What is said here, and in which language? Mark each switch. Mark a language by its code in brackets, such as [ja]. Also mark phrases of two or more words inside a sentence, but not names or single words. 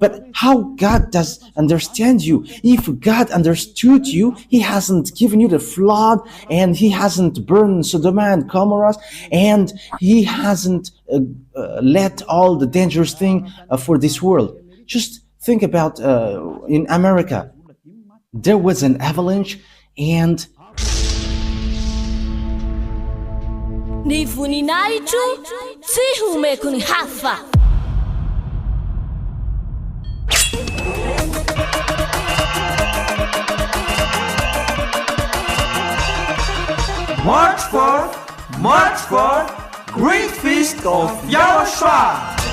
[en] But how God does understand you? If God understood you, he hasn't given you the flood, and he hasn't burned Sodom and Gomorrah, and he hasn't let all the dangerous thing for this world. Just think about in America. There was an avalanche, and [mg] Ny voninahitro tsy homeko ny hafa. [en] March 4th, Great Feast of YAHOSHUAH.